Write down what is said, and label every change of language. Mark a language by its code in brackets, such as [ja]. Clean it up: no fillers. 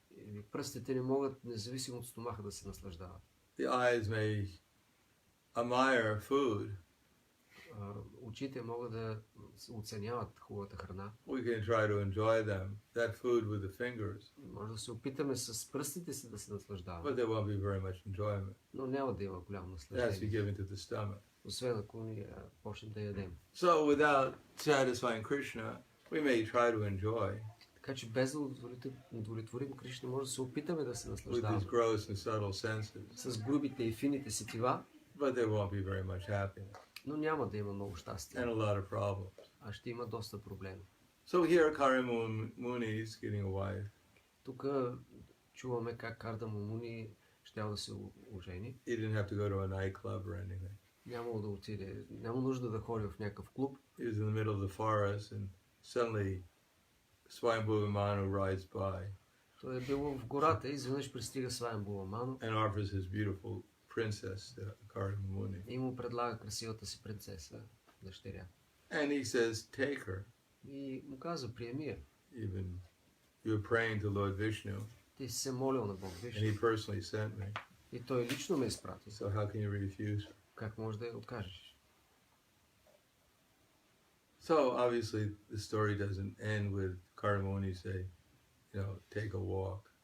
[bg] или пръстите не могат, независимо от стомаха, да се наслаждават. [en] The eyes may admire food. [bg] Очите могат да оценяват хубавата храна. [en] We can try to enjoy that food with the fingers, [bg] Може да се опитаме с пръстите си да се наслаждаваме, [en] but there won't be very much enjoyment. [bg] но няма да има голямо [en] It has to be [bg] наслаждение, [en] given to the stomach. [bg] освен ако ни почнем да ядем. [en] So without satisfying Krishna, we may try to enjoy [bg] Така че без да удовлетворим Кришна, може да се опитаме да се [en] with [bg] наслаждаваме [en] these gross and subtle senses, [bg] с грубите и фините сетива, [en] but there won't be very much happiness [bg] но няма да има много щастие, [en] and a lot of problems. [bg] а ще има доста проблеми. [en] So here Kari Muni is getting a wife. [bg] Тук чуваме как Кардама Муни щял да се ожени. [en] He didn't have to go to a nightclub or anything. [bg] Нямало да отиде, няма нужда да ходи в някакъв клуб. [en] He was in the middle of the forest and suddenly Swayambhuva Manu rides by [bg] Той е бил в гората и изведнъж пристига Сваямбува Ману [en] and offers his beautiful princess to Kari Muni. [bg] и му предлага красивата си принцеса, дъщеря. [en] And he says, take her. [bg] И му каза, приеми я. [en] Even you're praying to Lord Vishnu, [bg] Ти си се молил на Бог [en] and [bg] Вишну [en] he personally sent me. [bg] и той лично ме изпрати. [en] So how can you refuse her? [bg] Как може да я откажеш? [en] So obviously the story doesn't end with Karamuni say, take a walk.